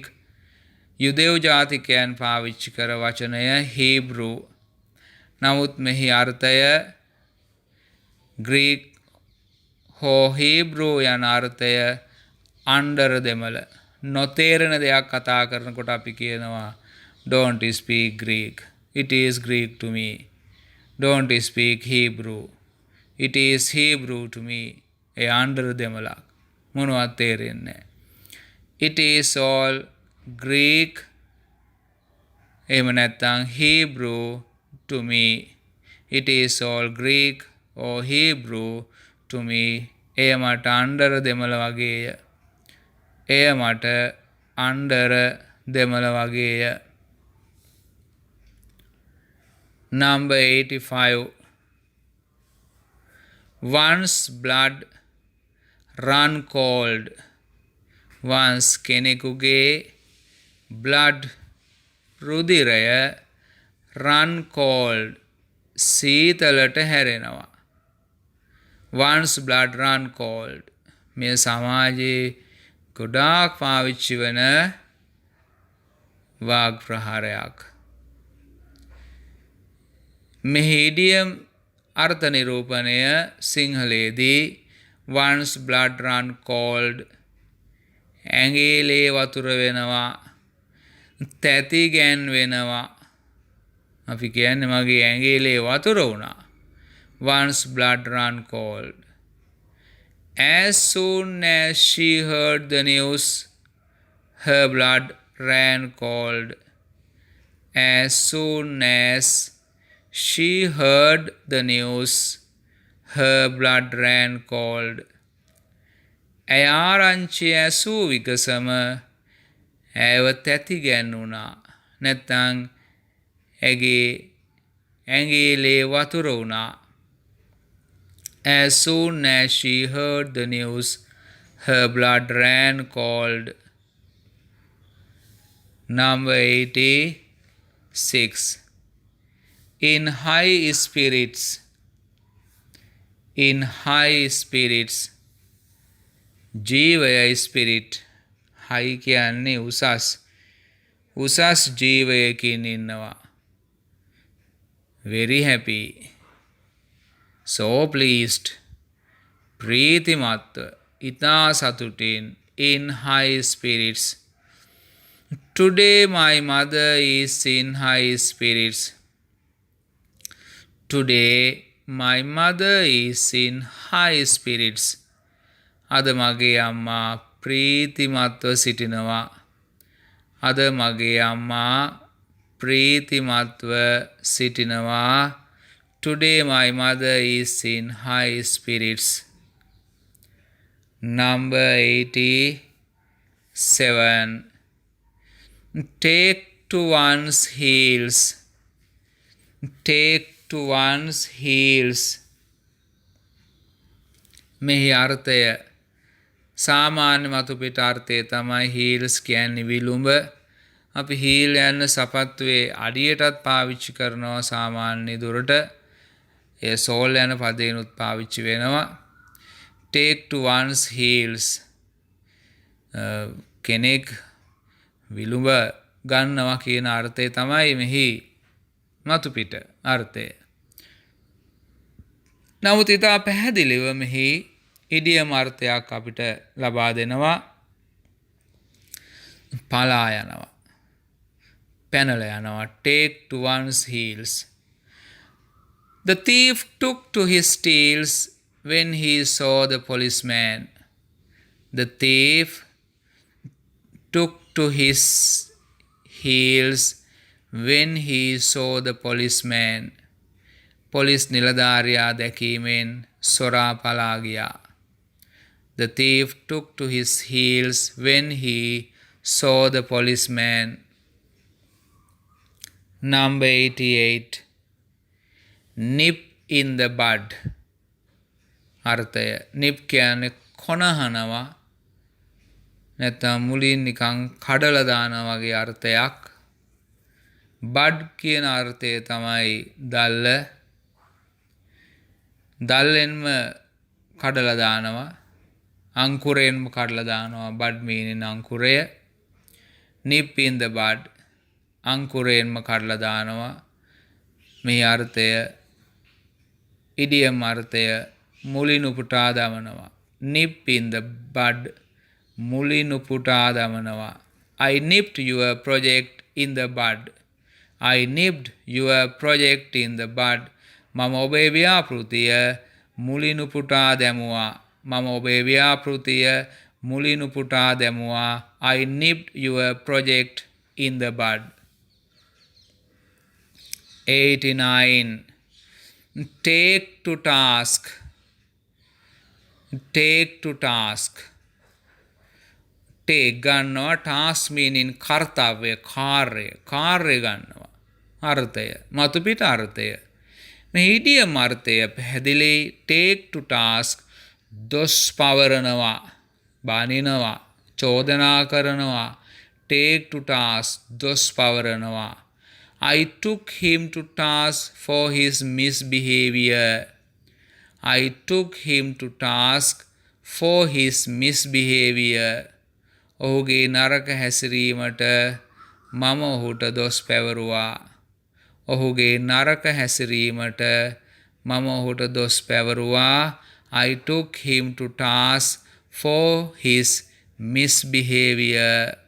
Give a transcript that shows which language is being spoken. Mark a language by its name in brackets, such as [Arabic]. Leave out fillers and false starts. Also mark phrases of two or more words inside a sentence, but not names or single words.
[Sinhala] යුදෙව් ජාතිකයන් පාවිච්චි කර වචනය හීබ්‍රූ. නමුත් මෙහි අර්ථය ග්‍රීක් හෝ හීබ්‍රූ යන අර්ථය අන්ඩර දෙමළ. නොතේරෙන දෙයක් කතා කරනකොට අපි කියනවා [English] don't speak Greek. it is Greek to me. don't speak Hebrew. it is Hebrew to me. [Sinhala] ඒ අන්ඩර දෙමළක්. මොනවත් තේරෙන්නේ නැහැ. [English] it is all Greek. [Sinhala] එහෙම නැත්නම් [English] Hebrew to me. it is all Greek or Hebrew to me. [Sinhala] එය මට අන්ඩර දෙමළ වගේය. එය මට අන්ඩර දෙමළ වගේය. [English] number 85. once blood run cold. [Sinhala] once කෙනෙකුගේ blood රුධිරය [English] run cold [Sinhala] සීතලට හැරෙනවා. [English] once blood run cold [Sinhala] මේ සමාජයේ ගොඩාක් පාවිච්චි වන වාග් ප්‍රහාරයක්. මෙහි ඉඩියම් අර්ථ නිරූපණය සිංහලයේදී [English] once blood run cold [Sinhala] ඇඟිලේ වතුර වෙනවා, තැති ගැන්වෙනවා. අපි කියන්නේ මගේ ඇඟිලේ වතුර වුණා. [English] once blood run cold. as soon as she heard the news, her blood ran cold. as soon as She heard the news. Her blood ran cold. [Sinhala] ඇය ආරංචිය ඇසූ විගසම ඇයව තැති ගැන්වුණා. නැත්තං ඇගේ ඇගේ ලේ වතුර වුණා. [English] As soon as she heard the news, her blood ran cold. Number 86. In high spirits. In high spirits. [Sinhala] ජීවය ස්පිරිට්. හයි කියන්නේ උසස්. උසස් ජීවයකින් ඉන්නවා. [English] Very happy. So pleased. [Sinhala] ප්‍රීතිමත්ව. ඉතා සතුටින්. [English] In high spirits. Today my mother is in high spirits. Today my mother is in high spirits. [Sinhala] අද මගේ අම්මා ප්‍රීතිමත්ව සිටිනවා. අද මගේ අම්මා ප්‍රීතිමත්ව සිටිනවා. [English] Today my mother is in high spirits. Number 87. Take to one's heels. Take to one's heels. [Sinhala] මෙහි අර්ථය සාමාන්‍ය මතු පිට අර්ථය තමයි heels කියන්නේ විලුඹ. අපි heel යන සපත්තුවේ අඩියටත් පාවිච්චි කරනවා සාමාන්‍ය දුරට. ඒ sole යන පදේනුත් පාවිච්චි වෙනවා. [English] Take to one's heels. [Sinhala] කෙනෙක් විලුඹ ගන්නවා කියන අර්ථය තමයි මෙහි මතු පිට අර්ථය. නමුත් ඉතා පැහැදිලිව මෙහි ඉඩියම් අර්ථයක් අපිට ලබා දෙනවා. පලා යනවා. පැනලා යනවා. [English] Take to one's heels. The thief took to his heels when he saw the policeman. The thief took to his heels when he saw the policeman. [Sinhala] පොලිස් නිලධාරියා දැකීමෙන් සොරා පලා ගියා. [English] The thief took to his heels when he saw the policeman. Number 88. Nip in the bud. [Sinhala] අර්ථය nip කියන්නේ කොනහනවා. නැත්නම් මුලින් නිකන් කඩලා දානවා වගේ අර්ථයක්. bud කියන අර්ථය තමයි දැල්ල. දැල්ලෙන්ම කඩලා දානවා. අංකුරයෙන්ම කඩලා දානවා. [English] bud meaning [Sinhala] අංකුරය. [English] nip in the bud. [Sinhala] අංකුරයෙන්ම කඩලා දානවා. මේ අර්ථය ඉඩියම් අර්ථය මුලින් උපුටා දමනවා. [English] nip in the bud. [Sinhala] මුලින් උපුටා දමනවා. [English] I nipped your project in the bud. I nipped your project in the bud. [Sinhala] මම ඔබේ ව්‍යාපෘතිය මුලින් උපුටා දැමුවා. මම ඔබේ ව්‍යාපෘතිය මුලින් උපුටා දැමුවා. [English] I nipped your project in the bud. 89. Take to task. Take to task. [Sinhala] take ගන්නවා. [English] task meaning [Sinhala] කර්තව්‍ය, කාර්ය ගන්නවා. අර්ථය මතු පිට අර්ථය. මේ ඉඩියම් අර්ථය පැහැදිලි. [English] take to task [Sinhala] දොස් පවරනවා, බනිනවා, චෝදනා කරනවා. [English] take to task [Sinhala] දොස් පවරනවා. [English] I took him to task for his misbehavior. I took him to task for his misbehavior. [Sinhala] ඔහුගේ නරක හැසිරීමට මම ඔහුට දොස් පැවරුවා. ඔහුගේ නරක හැසිරීමට මම ඔහුට දොස් පැවරුවා. [English] I took him to task for his misbehavior.